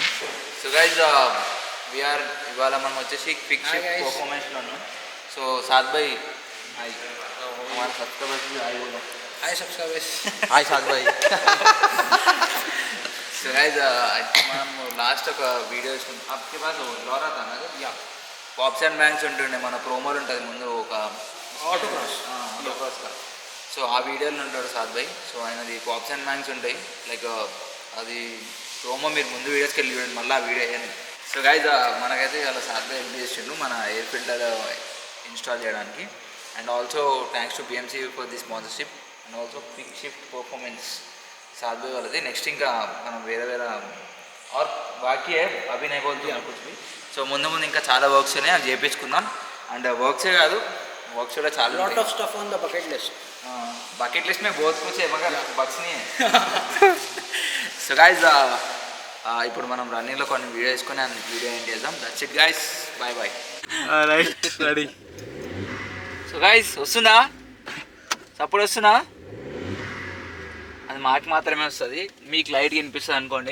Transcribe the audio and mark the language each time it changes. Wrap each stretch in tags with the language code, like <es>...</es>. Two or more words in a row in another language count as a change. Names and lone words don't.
<en>so guys we're</en> <te>ఇవాళ మనం వచ్చేసి క్విక్ షిఫ్ట్ పర్ఫార్మెన్స్లో ఉన్నాం. సో సాద్ భాయ్ హాయ్,</te> <hi>हमारे सब्सक्राइबर्स भी हाय बोलो.</hi> <en>hi subscribers,</en> <hi>हाय साद भाई.</hi> <en>so guys</en> <te>మనం లాస్ట్ ఒక వీడియో వేసుకుంటాం. आपके पास लोरा था ना या</te> <en>pops and bangs</en> <te>ఉంటుండే, మన ప్రోమోలు ఉంటుంది ముందు ఒక ఆటో క్రాస్ కా. సో ఆ వీడియోలో ఉంటాడు సాద్ భాయ్. సో ఆయనది</te> <en>pops and bangs</en> <te>ఉంటాయి లైక్ అది ప్రోమో, మీరు ముందు వీడియోస్కి వెళ్ళి చూడండి, మళ్ళీ ఆ వీడియో అయ్యాను.</te> <en>so guys</en> <te>మనకైతే ఇలా సాద్ భాయ్ హెల్ప్ చేసిండు మన</te> <en>air filter</en> <te>ఇన్స్టాల్ చేయడానికి.</te> <en>and also thanks to BMC for the sponsorship and also</en> <te>క్విక్ షిఫ్ట్ పర్ఫార్మెన్స్ సాద్ భాయ్ వాళ్ళది. నెక్స్ట్ ఇంకా మనం వేరే ఆర్ బాకీ అవి నైపోతుంది అనుకుంటుంది. సో ముందు ఇంకా చాలా వర్క్స్ ఉన్నాయి, అది చేయించుకుందాం. అండ్ వర్క్సే కాదు, వర్క్స్ కూడా చాలా</te> <en>lot of stuff on the bucket list. bucket list</en> <hi>में बहुत कुछ है मगर बक्स नहीं है.</hi> <en>so guys</en> <te>ఇప్పుడు మనం రన్నింగ్లో కొన్ని వీడియో వేసుకొని వీడియో ఎండ్ చేద్దాం.</te> <en>that's it guys, bye bye. right ready. so guys</en> <te>వస్తుందా సపోర్ట్ వస్తుందా? అది మాకు మాత్రమే వస్తుంది, మీకు లైట్గా వినిపిస్తుంది అనుకోండి.</te>